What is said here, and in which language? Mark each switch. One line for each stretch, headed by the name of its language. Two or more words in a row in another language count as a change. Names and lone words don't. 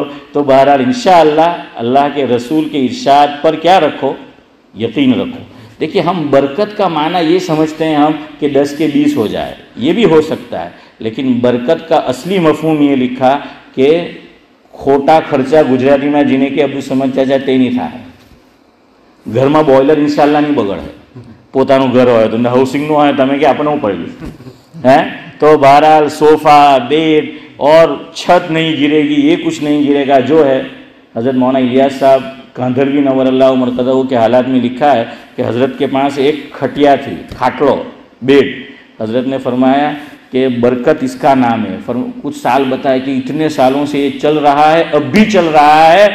Urdu: تو بہرحال انشاءاللہ اللہ کے رسول کے ارشاد پر کیا رکھو؟ یقین رکھو۔ دیکھیے ہم برکت کا معنی یہ سمجھتے ہیں ہم کہ 10 کے 20 ہو جائے، یہ بھی ہو سکتا ہے، لیکن برکت کا اصلی مفہوم یہ لکھا کہ کھوٹا خرچہ گجراتی میں جنہیں کہ ابو
Gujarati: સમજતા જાય તે નહીં થાય. ઘરમાં બોઇલર ઇન્શાલ્લાહ નહીં બગડે, પોતાનું ઘર હોય તો હાઉસિંગનું હોય તમે કે આપણે હું પડ્યું હે તો બહરહાલ
English: sofa bed
Urdu: اور چھت نہیں گرے گی, یہ کچھ نہیں گرے گا. جو ہے حضرت مولانا الیاس صاحب کاندھروی نور اللہ مرقدہ کے حالات میں لکھا ہے کہ حضرت کے پاس ایک کھٹیا تھی, کھاٹلو بیڈ. حضرت نے فرمایا کہ برکت اس کا نام ہے. کچھ سال بتایا کہ اتنے سالوں سے یہ چل رہا ہے, اب بھی چل رہا ہے.